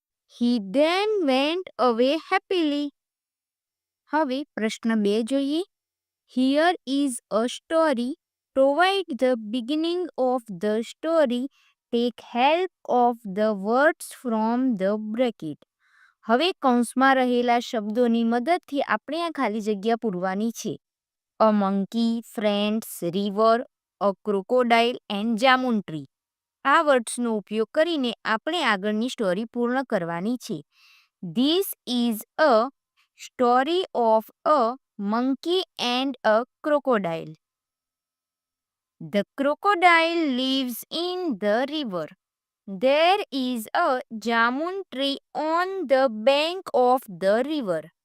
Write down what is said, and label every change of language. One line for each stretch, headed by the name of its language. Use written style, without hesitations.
English: He then went away happily.
Gujarati: હવે પ્રશ્ન 2 જોઈએ.
English: Here is a story. Provide the beginning of the story Take help of the words from the bracket.
Gujarati: હવે કૌંસમાં રહેલા શબ્દોની મદદથી આપણે આ ખાલી જગ્યા પૂરવાની છે.
English: A monkey, friends, river, a crocodile and jamun tree.
Gujarati: આ વર્ડ્સનો ઉપયોગ કરીને આપણે આગળની સ્ટોરી પૂર્ણ કરવાની છે.
English: This is a story of a monkey and a crocodile. The crocodile lives in the river. There is a jamun tree on the bank of the river.